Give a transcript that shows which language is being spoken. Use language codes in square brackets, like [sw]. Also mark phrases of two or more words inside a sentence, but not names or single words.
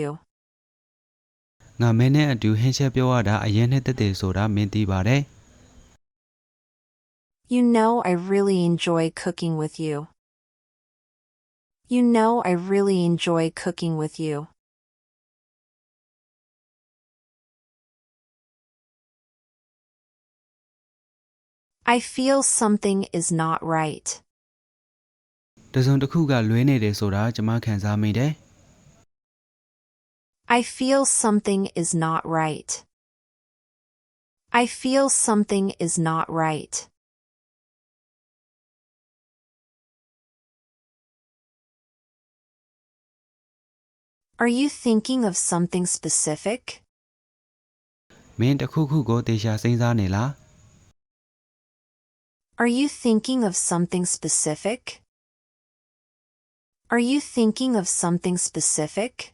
[my] ငါမင်းနဲ့အတူဟင်းချက်ပြောရတာအရင်နှစ်သက်တယ်ဆိုတာမင်းသိပါတယ် [en] You know I really enjoy cooking with you. You know I really enjoy cooking with you. I feel something is not right. [my] တစုံတစ်ခုကလွဲနေတယ်ဆိုတာကျွန်မခံစားမိတယ် [en] I feel something is not right. I feel something is not right. Are you thinking of something specific? [my] မင်းတစ်ခုခုကိုတေချာစဉ်းစားနေလား [en] Are you thinking of something specific? Are you thinking of something specific?